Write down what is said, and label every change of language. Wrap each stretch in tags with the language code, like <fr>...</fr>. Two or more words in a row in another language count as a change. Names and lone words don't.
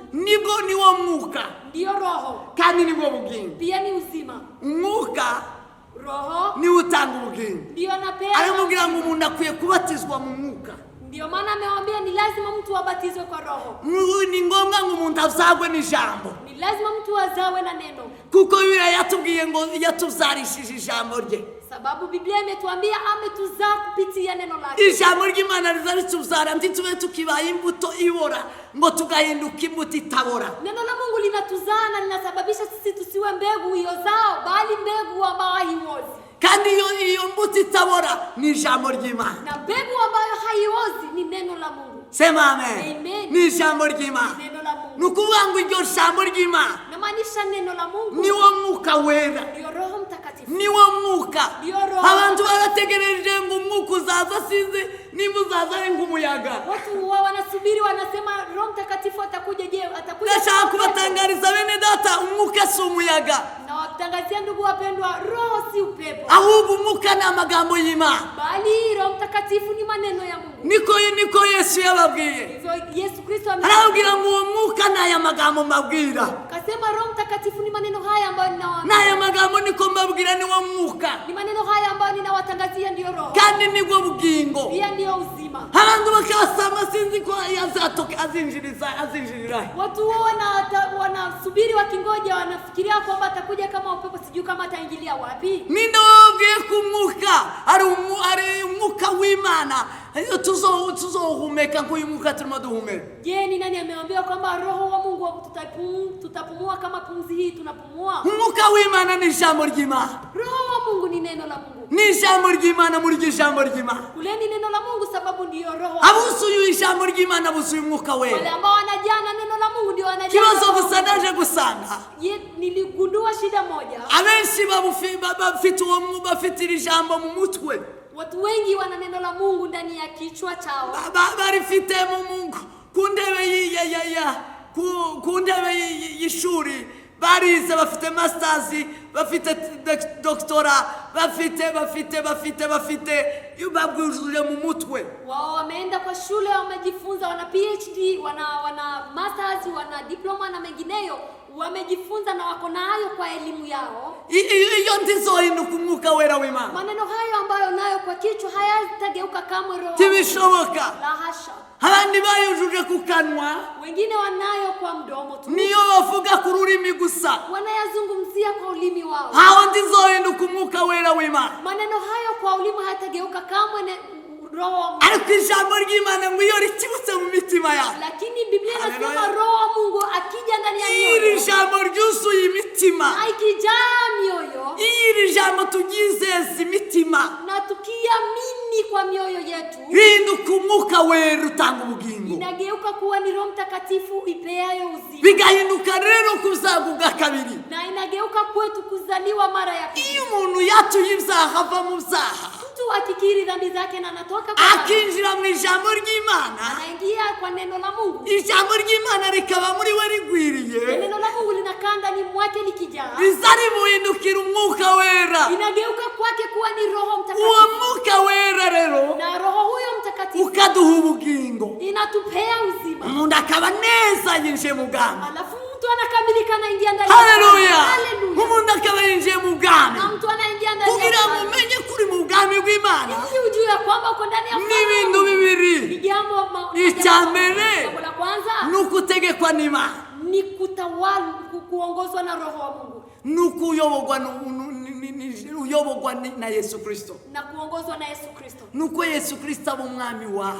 <rw>nibwo niwo mwuka</rw> <sw>ndiyo Roho</sw> <rw>kandi niwo bugingo.</rw> <sw>pia ni uzima.</sw> <rw>Umwuka</rw> <sw>Roho</sw> <rw>ni utanga ubugingo.</rw> <sw>ndiyo anapea.</sw> <rw>Aramubwira ngo umuntu akwiye kubatizwa mu mwuka.</rw> <sw>Ndiyo maana amewaambia ni lazima mtu abatizwe kwa Roho.</sw> <rw>Ni ngombwa ngo umuntu azagwe n'ijambo,</rw> <sw>Ni lazima mtu azawe na neno,</sw> <rw>kuko Bibiliya yatubwiye ngo yatuzarishije ijambo rye.</rw> <sw>sababu Biblia imetuambia ametuzaa kupitia neno lake.</sw> <rw>Ijambo ry'Imana rizarituzara ntitube tukibaye imbuto ibora ngo tugahinduka imbuto itabora.</rw> <sw>Neno la Mungu linatuzaa na linasababisha sisi tusiwe mbegu iozao, bali mbegu ambayo haiozi.</sw> <rw>Kandi iyo mbuto itabora ni ijambo ry'Imana.</rw> <sw>Na mbegu ambayo haiozi ni neno la Mungu. Sema amen. Amen.</sw> <rw>Ni ijambo ry'Imana.</rw> <sw>Neno la Mungu.</sw> <rw>Nukuvuga ngo iryo jambo ry'Imana</rw> <sw>Namaanisha neno la Mungu</sw> <rw>niwo mwuka wera,</rw> <sw>ndio Roho Mtakatifu.</sw> <rw>niwo mwuka.</rw> <sw>Ndio Roho.</sw> <rw>Abantu barategereje ngo umwuka uzaza, sinzi nimba uzaza ari nk'umuyaga.</rw> <sw>Watu wanasubiri, wanasema Roho Mtakatifu atakuja. Je, atakuja?</sw> <rw>Ndashaka kubatangariza bene data, umwuka si umuyaga,</rw> <sw>Na watangazia ndugu wapendwa, Roho si upepo,</sw> <rw>ahubwo umwuka ni amagambo y'Imana.</rw> <sw>bali Roho Mtakatifu ni maneno ya Mungu.</sw> <rw>Niko Yesu yababwiye.</rw> <sw>Hivyo Yesu Kristo</sw> <rw>Arababwira ngo uwo mwuka ni aya magambo mbabwira.</rw> <sw>akasema Roho Mtakatifu ni maneno haya ambayo ninawaambia.</sw> <rw>N'aya magambo niko mbabwira niwo mwuka</rw> <sw>Ni maneno haya ambayo ninawatangazia ndiyo Roho.</sw> <rw>kandi nibwo bugingo.</rw> <sw>Pia ndiyo uzima.</sw> <rw>Abantu bakasama sinzi ko yazatoka azinjirira.</rw> <sw>Watu wanasubiri wakingoja, wanafikiria kwamba atakuja kama upepo, sijui kama ataingilia wapi.</sw> <rw>Ninde wabwiye ko umwuka ari umwuka w'Imana tuzohumeka nk'uyu mwuka turimo duhumeka?</rw> <sw>Je, ni nani ameambiwa kwamba Roho wa Mungu tutapumua kama pumzi hii tunapumua?</sw> <rw>Umwuka w'Imana ni ijambo ry'Imana.</rw> <sw>Roho wa Mungu ni neno la Mungu.</sw> <rw>Ni ijambo ry'Imana, muri ijambo ry'Imana.</rw> <sw>Kuleni neno la Mungu sababu ndiyo Roho.</sw> <rw>Abusuye ijambo ry'Imana busuye umwuka</rw> <sw>Wale</sw> <rw>wera.</rw> <sw>ambao wanajana neno la Mungu ndio wanajana.</sw> <rw>Kibazo gusa naje gusanga</rw> <sw>Niligundua shida moja.</sw> <rw>abenshi bafite uwo mwuka, bafite iri jambo mu mutwe,</rw> <sw>Watu wengi wana neno la Mungu ndani ya kichwa chao.</sw> <rw>barifite mu ku ndebe y'ishuri, barize, bafite masters, bafite doctora, bafite babwujuje mu mutwe.</rw> <sw>Wao wameenda kwa shule, wamejifunza, wana PhD, wana masters, wana diploma na mengineyo, wamejifunza na wako nayo kwa elimu yao.</sw> <rw>Iyo ndizohinduka umwuka wera w'Imana.</rw> <sw>Maneno hayo ambayo nayo kwa kichwa hayatageuka kamwe Roho.</sw> <rw>Tibishoboka.</rw> <sw>La hasha.</sw> <rw>Abandi bayujuje ku kanwa,</rw> <sw>Wengine wanayo kwa mdomo tu.</sw> <rw>niyo bavuga ku rurimi gusa.</rw> <sw>Wanayazungumzia kwa ulimi wao.</sw> <rw>Haho ndizohinduka umwuka wera w'Imana.</rw> <sw>Maneno hayo kwa ulimi hayatageuka kamwe Roho wa Mungu.</sw> <rw>Ariko ijambo ry'Imana ngo iyo rikibutse mu mitima yawe,</rw> <sw>Lakini Biblia inasema Haleluya. Roho wa Mungu akija ndani ya</sw> <rw>iri</rw> <sw>mioyo,</sw> <rw>jambo ryuzuye imitima,</rw> <sw>na ikijaa mioyo,</sw> <rw>iri jambo turyizeza imitima,</rw> <sw>na tukiamini kwa mioyo yetu,</sw> <rw>hinduka umwuka wera utanga ubugingo,</rw> <sw>inageuka kuwa ni Roho Mtakatifu ipeayo uzima,</sw> <rw>bigahinduka rero kuzaga ubwa kabiri.</rw> <sw>na inageuka kwetu kuzaliwa mara ya pili.</sw> <rw>Iyo umuntu yatuye ibyaha ava mu byaha,</rw> <sw>Mtu akikiri dhambi zake na anatoka kwa dhambi,</sw> <rw>akinjira mu ijambo ry'Imana,</rw> <sw>anaingia kwa neno la Mungu,</sw> <rw>ijambo ry'Imana rikaba muri we rigwiriye,</rw> <sw>na neno la Mungu linakaa linakaa ndani mwake likijaa,</sw> <rw>riza rimuhindukira umwuka wera.</rw> <sw>inageuka kwake kuwa ni Roho</sw> <rw>Uwo</rw> <sw>Mtakatifu,</sw> <rw>mwuka wera rero</rw> <sw>na Roho huyo Mtakatifu</sw> <rw>ukaduha ubugingo,</rw> <sw>inatupea uzima.</sw> <rw>umuntu akaba neza yinjiye mu bwami.</rw> <sw>Alafu mtu anakamilika anaingia ndani. Haleluya! Haleluya.</sw> <rw>Umuntu akaba yinjiye mu bwami</rw> <sw>Na mtu anaingia ndani.</sw> <rw>kugira ngo umenye kuri mu bwami bw'Imana.</rw> <sw>Ili ujue kwamba uko ndani ya</sw> <rw>N'ibintu bibiri.</rw> <sw>Ni jambo</sw> <rw>Icya mbere</rw> <sw>jambo la kwanza</sw> <rw>ni ukutegekwa n'Imana,</rw> <sw>ni kutawala, kuongozwa na Roho wa Mungu,</sw> <rw>ni ukuyoborwa na Yesu Kristo,</rw> <sw>na kuongozwa na Yesu Kristo.</sw> <rw>ni uko Yesu Kristo aba umwami wawe.</rw>